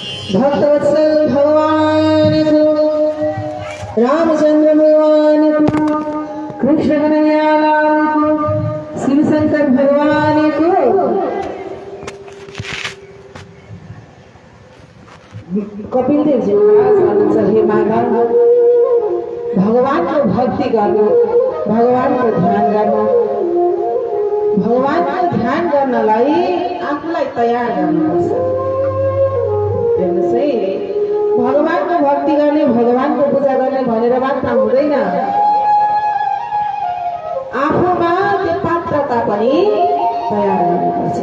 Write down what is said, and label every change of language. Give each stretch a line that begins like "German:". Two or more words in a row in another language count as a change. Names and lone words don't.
Nepali: भक्तवत्सल भगवान को, रामचंद्र भगवान को, कृष्ण कन्हैया लाल को, शिव शंकर भगवान को। कपिल देव जी महाराज भन्नुहुन्छ, हे माता, भगवान को भक्ति गर्नु, भगवान को ध्यान गर्नु, भगवान को ध्यान गर्नलाई आफूलाई तयार गर्नुपर्छ। हेर्नुहोस् है, भगवान को भक्ति गर्ने, भगवान को पूजा गर्ने भनेर मात्र हुँदैन, आफूमा त्यो पात्रता पनि तयार गर्नुपर्छ।